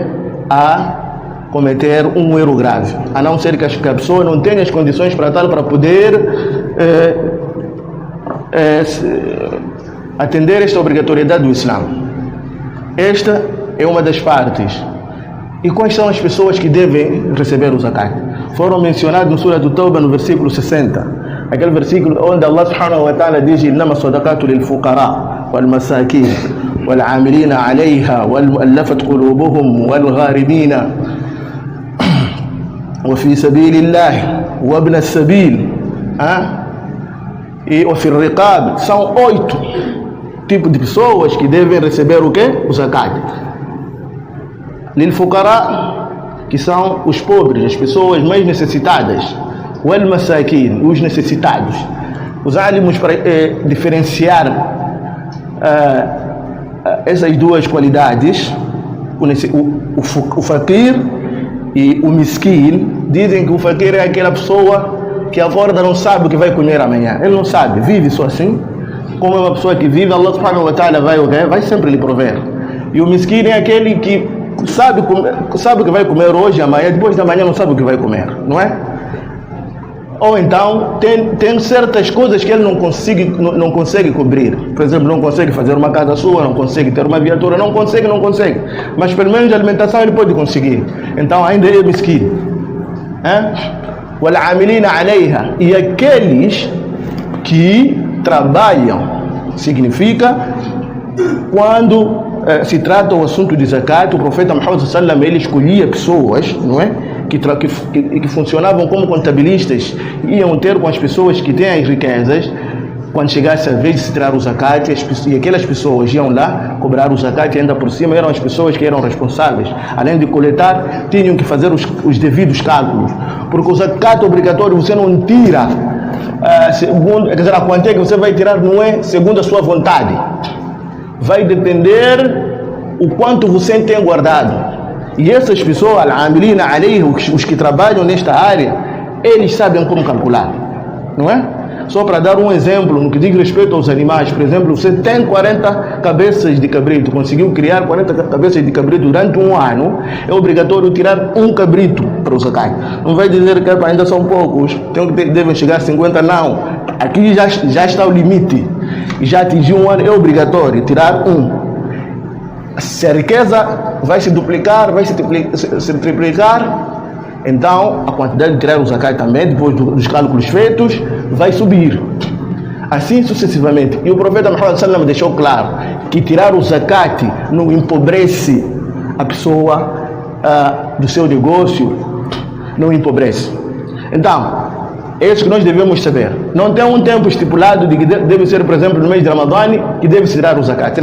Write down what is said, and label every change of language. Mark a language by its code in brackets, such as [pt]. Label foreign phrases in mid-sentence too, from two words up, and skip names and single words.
[pt] A cometer um erro grave, a não ser que a pessoa não tenha as condições para tal, para poder atender esta obrigatoriedade do Islã. Esta é uma das partes. E quais são as pessoas que devem receber o zakat? Foram mencionados no Surah do Tawbah, no versículo 60. Aquele versículo onde Allah [ar] سبحانه وتعالى [pt] diz: [ar] إنما الصدقات للفقراء والمساكين والعاملين عليها والمؤلفة قلوبهم والغارمين وفي سبيل الله وابن السبيل [pt] e [ar] وفي الرقاب. [pt] São 8 tipos de pessoas que devem receber o quê? O zakat. للفقراء, que são os pobres, as pessoas mais necessitadas. والمساكين, os necessitados. Os álimos, para diferenciar essas duas qualidades, o fakir e o miskin, dizem que o fakir é aquela pessoa que acorda, não sabe o que vai comer amanhã. Ele não sabe, vive só assim. Como é uma pessoa que vive, Allah [ar] سبحانه وتعالى [pt] vai sempre lhe prover. E o miskin é aquele que sabe o que vai comer hoje, amanhã, depois da manhã não sabe o que vai comer, não é? Ou então tem certas coisas que ele não consegue cobrir. Por exemplo, não consegue fazer uma casa sua, não consegue ter uma viatura, não consegue. Mas pelo menos a alimentação ele pode conseguir. Então ainda é mesquinho. [ar] والعاملين عليها. [pt] E aqueles que trabalham, significa quando se trata o assunto de zakat, o profeta Muhammad [ar] صلى الله عليه وسلم [pt] ele escolhia pessoas, não é? Que funcionavam como contabilistas, iam ter com as pessoas que têm as riquezas, quando chegasse a vez de se tirar o zakat, e aquelas pessoas iam lá cobrar o zakat, e ainda por cima eram as pessoas que eram responsáveis. Além de coletar, tinham que fazer os devidos cálculos, porque o zakat obrigatório você não tira segundo, quer dizer, a quantia que você vai tirar não é segundo a sua vontade, vai depender o quanto você tem guardado. E essas pessoas, [ar] العاملين عليه, [pt] os que trabalham nesta área, eles sabem como calcular, não é? Só para dar um exemplo, no que diz respeito aos animais, por exemplo, você tem 40 cabeças de cabrito, conseguiu criar 40 cabeças de cabrito durante um ano, é obrigatório tirar um cabrito para o zakat. Não vai dizer que ainda são poucos, devem chegar a 50, não. Aqui já está o limite, já atingiu um ano, é obrigatório tirar um. Se a riqueza vai se duplicar, vai se triplicar, então a quantidade de tirar o zakat também, depois dos cálculos feitos, vai subir. Assim sucessivamente. E o profeta Muhammad [ar] صلى الله عليه وسلم [pt] deixou claro que tirar o zakat não empobrece a pessoa do seu negócio, não empobrece. Então, é isso que nós devemos saber. Não tem um tempo estipulado de que deve ser, por exemplo, no mês de Ramadã, que deve se tirar o zakat.